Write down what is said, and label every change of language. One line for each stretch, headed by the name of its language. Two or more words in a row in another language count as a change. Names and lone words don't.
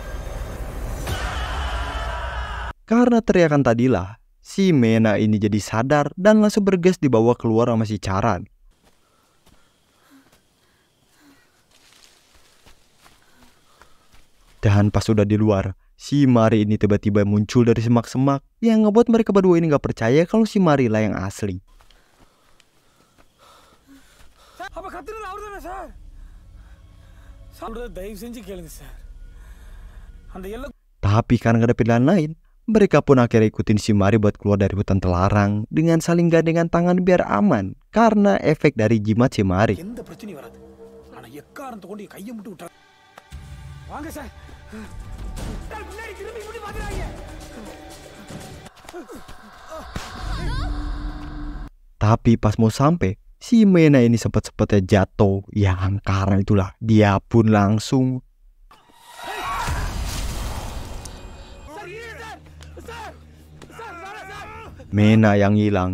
Indonesian: karena teriakan tadilah, si Mena ini jadi sadar dan langsung bergas dibawa keluar sama si Charan. Dan pas sudah di luar, si Mari ini tiba-tiba muncul dari semak-semak yang ngebuat mereka berdua ini gak percaya kalau si Mari lah yang asli.
Tamil: அப்ப கத்துனது அவர்தானே சார்? சொல்றத தயவு செஞ்சு கேளுங்க சார். அந்த எல்லை
Indonesian: Tapi karena gak ada pilihan lain, mereka pun akhirnya ikutin si Mari buat keluar dari hutan terlarang dengan saling gandengan tangan biar aman karena efek dari jimat si Mari.
Tamil: எந்த பிரச்சனையும் வராது. ஆனா எக்காரணத்தை கொண்டு என் கையை மட்டும் விட்டா. வாங்க சார். சார் முன்னாடி திரும்பி இப்படி பாக்குறாங்க.
Indonesian: Tapi pas mau sampai, si Mena ini sempat-sempatnya jatuh. Yang karena itulah dia pun langsung Mena yang hilang.